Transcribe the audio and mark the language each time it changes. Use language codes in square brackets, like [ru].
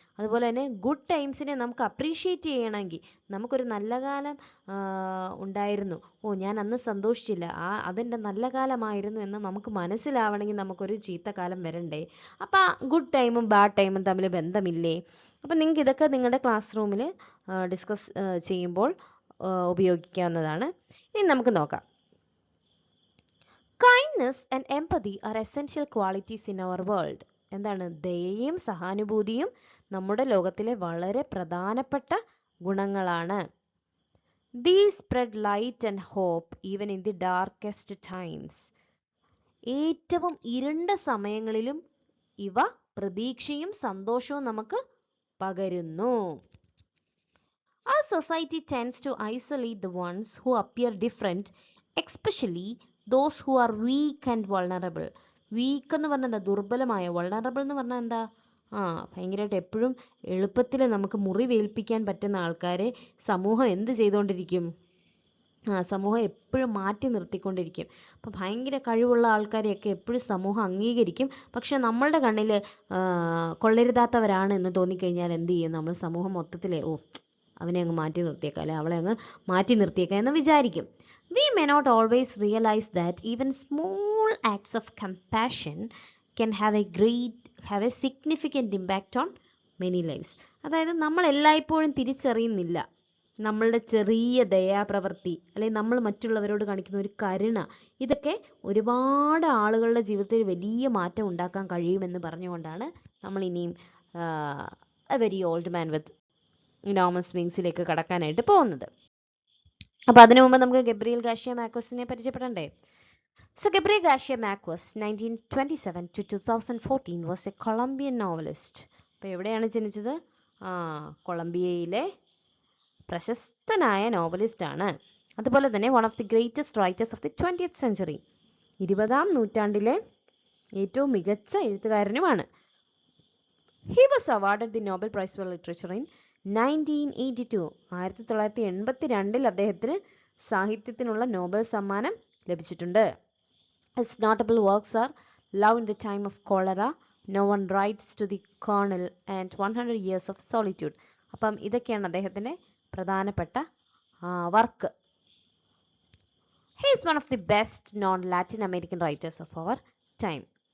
[ml] അതുപോലെ തന്നെ ഗുഡ് ടൈംസിനെ നമുക്ക് അപ്രീഷിയേറ്റ് ചെയ്യണമെങ്കിൽ, നമുക്കൊരു നല്ല കാലം ഉണ്ടായിരുന്നു, ഞാൻ അന്ന് സന്തോഷിച്ചില്ല, അതെൻ്റെ നല്ല കാലമായിരുന്നു എന്ന് നമുക്ക് മനസ്സിലാവണമെങ്കിൽ നമുക്കൊരു ചീത്ത കാലം വരണ്ടേ? അപ്പം ഗുഡ് ടൈമും ബാഡ് ടൈമും തമ്മിൽ ബന്ധമില്ലേ? അപ്പം നിങ്ങൾക്ക് ഇതൊക്കെ നിങ്ങളുടെ ക്ലാസ് റൂമിൽ ഡിസ്കസ് ചെയ്യുമ്പോൾ ഉപയോഗിക്കാവുന്നതാണ്. ഇനി നമുക്ക് നോക്കാം. [en] Kindness and empathy are essential qualities in our world. [ml] എന്താണ്, ദയയും സഹാനുഭൂതിയും നമ്മുടെ ലോകത്തിലെ വളരെ പ്രധാനപ്പെട്ട ഗുണങ്ങളാണ്. [en] These spread light and hope even in the darkest times. [ml] ഏറ്റവും ഇരുണ്ട സമയങ്ങളിലും ഇവ പ്രതീക്ഷയും സന്തോഷവും നമുക്ക് പകരുന്നു. [en] Our society tends to isolate the ones who appear different, especially those who are weak and vulnerable. [ml] Week എന്ന് പറഞ്ഞാൽ എന്താ, ദുർബലമായ. വൾണറബിൾ എന്ന് പറഞ്ഞാൽ എന്താ, ഭയങ്കരമായിട്ട് എപ്പോഴും എളുപ്പത്തിൽ നമുക്ക് മുറിവേൽപ്പിക്കാൻ പറ്റുന്ന ആൾക്കാരെ സമൂഹം എന്ത് ചെയ്തുകൊണ്ടിരിക്കും, സമൂഹം എപ്പോഴും മാറ്റി നിർത്തിക്കൊണ്ടിരിക്കും. അപ്പോൾ ഭയങ്കര കഴിവുള്ള ആൾക്കാരെയൊക്കെ എപ്പോഴും സമൂഹം അംഗീകരിക്കും. പക്ഷെ നമ്മളുടെ കണ്ണിൽ കൊള്ളരുതാത്തവരാണ് എന്ന് തോന്നിക്കഴിഞ്ഞാൽ എന്ത് ചെയ്യും? നമ്മൾ സമൂഹം മൊത്തത്തിലെ അവനെ അങ്ങ് മാറ്റി നിർത്തിയേക്കാം, അല്ലെ അവളെ അങ്ങ് മാറ്റി നിർത്തിയേക്കാം എന്ന് വിചാരിക്കും. [en] We may not always realize that even small acts of compassion can have a significant impact on many lives. [ml] അതായത് നമ്മൾ എല്ലായ്പ്പോഴും തിരിച്ചറിയുന്നില്ല നമ്മളുടെ ചെറിയ ദയാപ്രവൃത്തി, അല്ലെങ്കിൽ നമ്മൾ മറ്റുള്ളവരോട് കാണിക്കുന്ന ഒരു കരുണ, ഇതൊക്കെ ഒരുപാട് ആളുകളുടെ ജീവിതത്തിൽ വലിയ മാറ്റം ഉണ്ടാക്കാൻ കഴിയുമെന്ന് പറഞ്ഞുകൊണ്ടാണ് നമ്മൾ ഇനിയും A very old man with enormous വിങ്സിലേക്ക് കടക്കാനായിട്ട് പോകുന്നത്. അപ്പോൾ അതിനു മുമ്പ് നമുക്ക് Gabriel Garcia മാർക്വസിനെ പരിചയപ്പെടണ്ടേ? [en] So Gabriel Garcia Marquez 1927 to 2014 was a Colombian novelist. [ml] അപ്പോൾ എവിടെയാണ് ജനിച്ചത്? കൊളംബിയയിലെ പ്രശസ്തനായ നോവലിസ്റ്റാണ്. അതുപോലെ തന്നെ [en] one of the greatest writers of the 20th century, [ml] 20ാം നൂറ്റാണ്ടിലെ ഏറ്റവും മികച്ച എഴുത്തുകാരനുമാണ്. [en] He was awarded the Nobel Prize for Literature in 1982. [ml] 1982 അദ്ദേഹത്തിന് സാഹിത്യത്തിനുള്ള നോബൽ സമ്മാനം ലഭിച്ചിട്ടുണ്ട്. [en] His notable works are Love in the Time of Cholera, No One Writes to the Colonel and 100 Years of Solitude. [ml] അപ്പം ഇതൊക്കെയാണ് അദ്ദേഹത്തിൻ്റെ പ്രധാനപ്പെട്ട work. [en] He is one of the best known Latin American writers of our time.